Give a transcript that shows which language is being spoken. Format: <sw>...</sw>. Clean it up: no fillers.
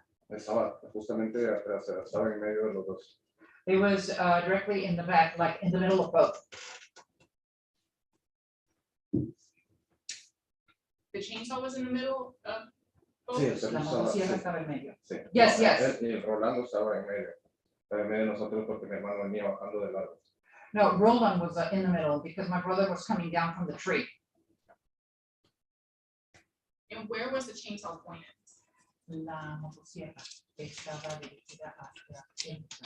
<es>Estaba justamente atrás, estaba en medio de los dos.</es> <en>It was directly in the back, like in the middle of both. The chainsaw was in the middle of both?</en> <es>Sí, el serrucho estaba. en medio. Sí.</es> <en>Yes, No, yes.</en> <es>Y Rolando estaba en medio. Estaba en medio de nosotros porque mi hermano venía bajando del árbol.</es> <en>No, Roland was in the middle because my brother was coming down from the tree. And where was the chainsaw pointed?</en> <es>La motosierra estaba dirigida hacia</es>